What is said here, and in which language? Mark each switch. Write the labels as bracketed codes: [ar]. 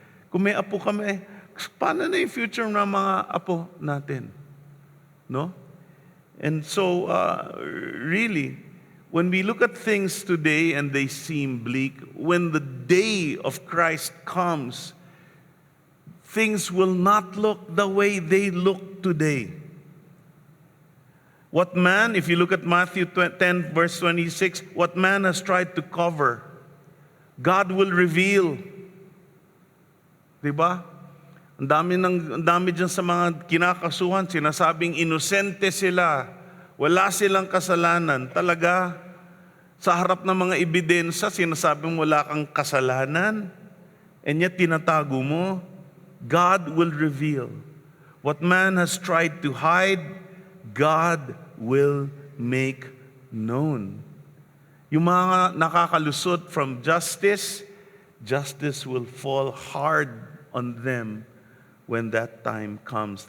[tl] Kung may apo kami, paano na yung future ng mga apo natin? No? [en] And so, really, when we look at things today and they seem bleak, when the day of Christ comes, things will not look the way they look today. What man, if you look at Matthew 10, verse 26, what man has tried to cover, God will reveal. [tl] Diba? Ang dami dyan sa mga kinakasuhan, sinasabing inosente sila, wala silang kasalanan. Talaga, sa harap ng mga ebidensya, sinasabing wala kang kasalanan, and yet tinatago mo. [en] God will reveal. What man has tried to hide, God will make known. [tl] Yung mga nakakalusot [en] from justice, justice will fall hard on them when that time comes.